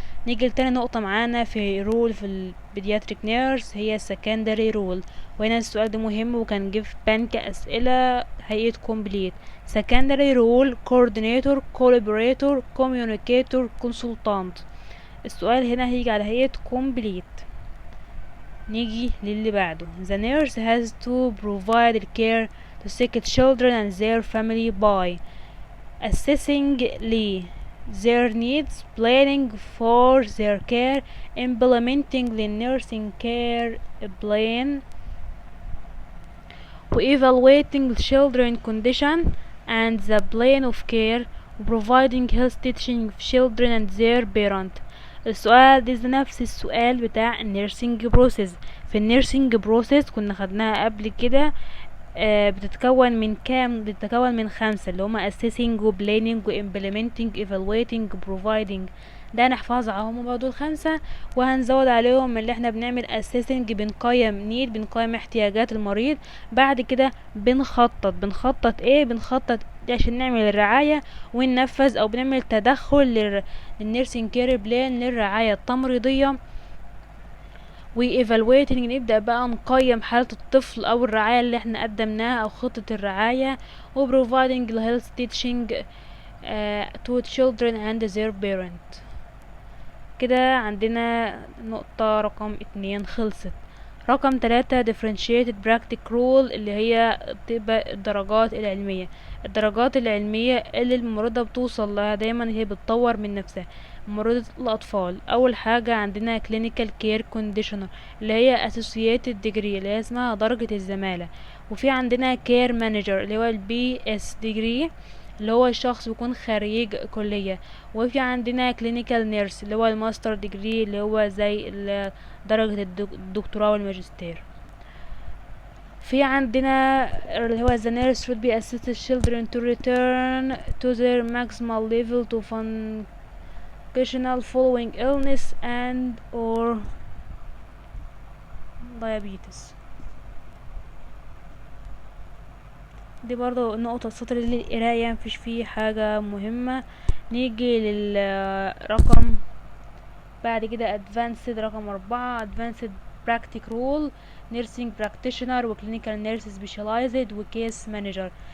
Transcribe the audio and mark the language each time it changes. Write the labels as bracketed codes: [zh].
[ar] نيجي لتاني نقطة معانا في رول في البيدياتريك نيرس، هي secondary رول. وهنا السؤال ده مهم وكان جه في بنك أسئلة هيئة complete. [en] secondary role coordinator collaborator communicator consultant. [ar] السؤال هنا هيجي على هيئة complete. نيجي للي بعده. [en] the nurse has to provide care to sick children and their family by assessing their needs, planning for their care, implementing the nursing care plan, evaluating the children condition and the plan of care, providing health teaching of children and their parent. [ar] السؤال ده نفس السؤال بتاع النيرسينج بروسيس. في النيرسينج بروسيس كنا خدناها قبل كده، بتتكون من 5 اللي هما assessing و planning و implementing evaluating providing. ده نحفظ هما برضو 5، وهنزود عليهم اللي احنا بنعمل assessing، بنقيم احتياجات المريض. بعد كده بنخطط ايه؟ بنخطط عشان نعمل الرعاية وننفذ، او بنعمل تدخل للنيرسينج كير بلان للرعاية التمريضية. evaluating نبدأ بقى نقيم حالة الطفل او الرعاية اللي احنا قدمناها او خطة الرعاية. [en] providing health teaching to children and their parent. [ar] كده عندنا نقطة رقم 2 خلصت. رقم 3 [en] differentiated practice rule [ar] اللي هي بتبقى الدرجات العلمية اللي الممرضة بتوصل لها دايما، هي بتطور من نفسها. ممرضة الأطفال أول حاجة عندنا [en] clinical care conditioner [ar] اللي هي [en] associated degree [ar] اللي هي اسمها درجة الزمالة. وفي عندنا care manager اللي هو BS degree اللي هو الشخص بيكون خريج كلية. وفي عندنا clinical nurse اللي هو الماستر ديجري اللي هو زي درجة الدكتوراه والماجستير. في عندنا اللي هو [en] the nurse should be assist children to return to their maximal level to functional following illness and or diabetes. [ar] دي برضو نقطة السطر للقراية مفيش فيه حاجة مهمة. نيجي للرقم بعد كده [en] advanced رقم 4 advanced practice role nursing practitioner و clinical nurse specialized و case manager.